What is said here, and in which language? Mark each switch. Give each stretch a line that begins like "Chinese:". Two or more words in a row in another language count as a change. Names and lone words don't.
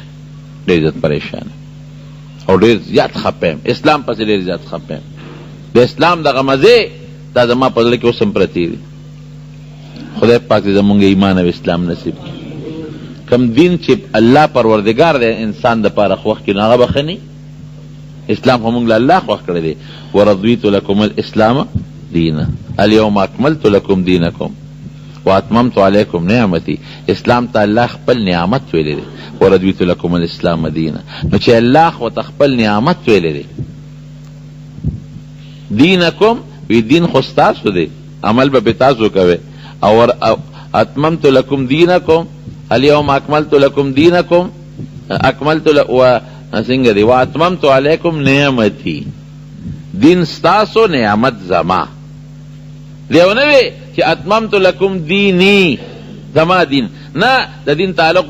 Pashto: ډېر زیات پریشان او ډېر زیات خفه یم اسلام پسې ډېر زیات خفه یم د اسلام دغه مزې دا زما په زړه کې اوس هم پرتې دي خدای پاک دې زمونږ ایمان او اسلام نصیب کړي کم دین چې الله پروردګار دی انسان دپاره خوښ کړي نو هغه به ښه نه اسلام خو مونږ له الله خوښ کړی دی
Arabic: ورضیت لکم الاسلام دینا الیوم اکملت لکم دینکم واتممت علیکم نعمتی
Pashto: اسلام ته الله خپل نعمت ویلی دی
Arabic: ورضیت لکم الاسلام دینا
Pashto: نو چې الله خو ته خپل نعمت ویلی دی دینکم وی دین خو ستاسو دی عمل به تاسو کوئ او
Arabic: اتممت لکم دینکم الیوم اکملت لکم دینکم
Pashto: اکملت څنګه دی
Arabic: واتممت علیکم نعمتی
Pashto: دین ستاسو نعمت زما دیو نه وی چې
Arabic: اتممت لکم دینی
Pashto: زما دین نه د دین تعلق د